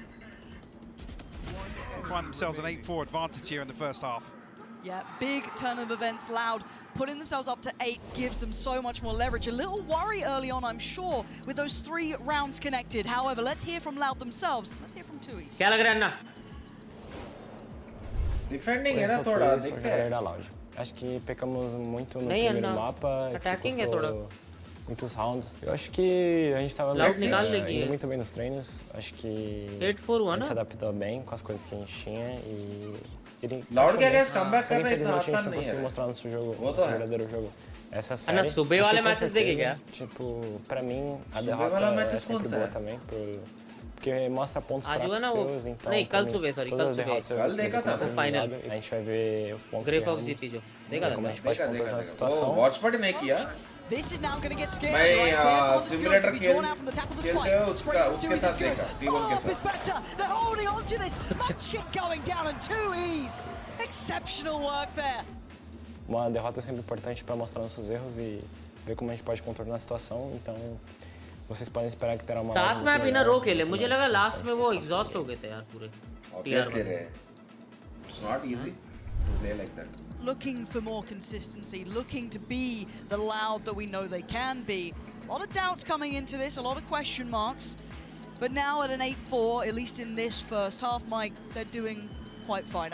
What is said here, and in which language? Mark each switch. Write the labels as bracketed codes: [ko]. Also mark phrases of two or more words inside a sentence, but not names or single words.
[en] Find themselves an 8-4 advantage here in the first half. Yeah, big turn of events. 𝘼𝘍 putting themselves up to 8 gives them so much more leverage. A little worry early on, I'm sure, with those 3 rounds connected. However, let's hear from 𝘼𝘍 themselves. Let's hear from 𝘼𝘍's. [hi] क्या लग रहा है अन्ना? Defending है ना थोड़ा [pt] Isso, [hi] दिखता [pt] jogador [hi] है. [pt] da Loud. Acho que pecamos muito no Nem, primeiro não. mapa, que [en] Attacking é [pt] custou toda. muitos rounds. Eu acho que a gente estava [hi] Loud निकाल लेगी [pt] indo [hi] ये. [pt] muito bem nos treinos. Acho que [hi] 8-4 हुआ [pt] a gente [hi] ना? [pt] se adaptou bem com as coisas que a gente tinha e ele [hi] Loud क्या [pt] encaixou [hi] guys [pt] bem. [hi] comeback [pt] Só [hi] कर [pt] que [hi] रहे हैं इतना [pt] infelizmente a gente [hi] आसान [pt] não [hi] नहीं [pt] conseguiu [hi] है. [pt] mostrar nosso jogo, [hi] वो तो [pt] nosso [hi] है. [pt] verdadeiro jogo. Essa série, [hi] Ana, सुबह [pt] acho [hi] वाले [pt] que com [hi] matches देखेगा? [pt] certeza, tipo, pra mim a [hi] सुबह [pt] derrota [hi] वाला [pt] é [hi] matches [pt] sempre [hi] कौन सा [pt] boa [hi] है? [pt] também, porque mostra pontos [hi] आज हुआ [pt] fracos [hi] ना वो? [pt] seus, então [hi] नहीं, [pt] pra [hi] कल [pt] mim, [hi] सुबह, sorry, [pt] todas [hi] कल [pt] as derrotas [hi] सुबह. [pt] eu [hi] कल देखा था [pt] vejo como [hi] मैं. Final. [pt] aprendizado, a gente vai ver os pontos [hi] ग्रे [pt] que [hi] फॉक्स [pt] erramos, [hi] जीती जो. देखा [pt] como a [hi] था? [pt] gente pode contornar a situação. [hi] वो [en] watch party [hi] नहीं किया. [en] This is now going to get scared. [hi] मैं, [en] Right? Here's the simulator to be drawn out from the top of the [hi] खेलते [en] spike. [hi] हैं उसका [en] Sprays from [hi] उसके [en] 𝘼𝘍's [hi] साथ [en] is good. [hi] देखा. T1 के [en] Follow-up is [hi] साथ. [en] better. They're holding on to this. Much kick going down and 𝘼𝘍's. Exceptional work there. [pt] Uma derrota é sempre importante para mostrar nossos erros e ver como a gente pode contornar a situação. Então, vocês podem esperar que terá uma [hi] साथ [pt] live [hi] में [pt] muito [hi] बिना [pt] legal, [hi] रो खेले. [pt] muito [hi] मुझे [pt] mais [hi] लगा लास्ट [pt] constante [hi] में [pt] que [hi] वो [pt] a próxima [hi] एग्जॉस्ट हो [pt] partida. [hi] गए थे यार पूरे. [en] Obviously रे. It's not easy to play like that. Looking for more consistency, looking to be the 𝘼𝘍 that we know they can be. A lot of doubts coming into this, a lot of question marks. But now at an 8-4, at least in this first half, Mike, they're doing quite fine.